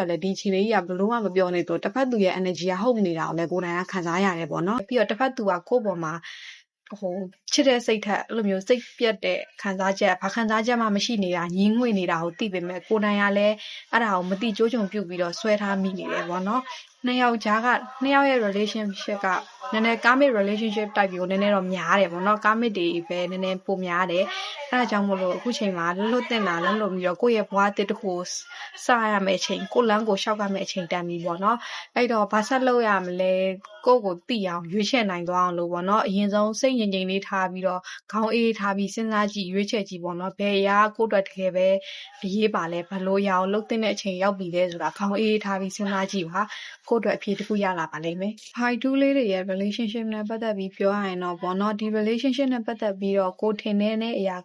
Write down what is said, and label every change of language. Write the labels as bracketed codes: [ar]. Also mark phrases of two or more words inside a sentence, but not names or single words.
[my] လည်းဒီအခြေအနေကြီးကဘလို့မှမပြောနေတော့တစ်ဖက်သူရဲ့ energy ကဟုတ်နေတာကိုလည်းကိုယ်တိုင်ကခံစားရတယ်ပေါ့နော်ပြီးတော့တစ်ဖက်သူကကိုယ့်ပေါ်မှာချ စ်တဲ့စိတ်ထက်အဲ့လိုမျိုးစိတ်ပြတ်တဲ့ခံစားချက်ဘာခံစားချက်မှမရှိနေတာညင်းငွေနေတာကိုသိပေမဲ့ကိုယ်တိုင်ကလည်းအဲ့ဒါကိုမတိကျိုးချုံပြုတ်ပြီးတော့ဆွဲထားမိနေတယ်ပေါ့နော်နှစ်ယောက်ရဲ့ relationship ကနည်းနည်း [en] karmic relationship type [my] ကိုနည်းနည်းတော့များတယ်ပေါ့နော် karmic တွေပဲနည်းနည်းပိုများတယ်အဲ့ဒါကြောင့်မို့လို့အခုချိန်မှာလွတ်တင်တာလွတ်ပြီးတော့ကိုယ့်ရဲ့ဘဝအသစ်တစ်ခုကိုစရမယ့်အချိန်ကိုလမ်းကိုရှောက်ရမယ့်အချိန်တန်ပြီပေါ့နော် အဲ့တော့ဘာဆက်လုပ်ရမလဲကိုယ့်ကိုသိအောင်ရွေးချယ်နိုင်သွားအောင်လို့ပေါ့နော်အရင်ဆုံးစိတ်ငြိမ်ငြိမ်လေးထားပြီးတော့ခေါင်းအေးထားပြီးစဉ်းစားကြည့်ရွေးချယ်ကြည့်ပေါ့နော်ဘယ်အရာကိုယ့်အတွက်တကယ်ပဲအရေးပါလဲဘယ်လိုအရာကိုလုပ်တဲ့အချိန်ရောက်ပြီလဲဆိုတာခေါင်းအေးထားပြီးစဉ်းစားကြည့်ပါကိုယ့်အတွက်အဖြေတစ်ခုရလာပါလိမ့်မယ် High 2လေးတွေရဲ့ relationship နဲ့ပတ်သက်ပြီးပြောရရင်တော့ပေါ့နော်ဒီ relationship နဲ့ပတ်သက်ပြီးတော့ကိုထင်တဲ့အရာ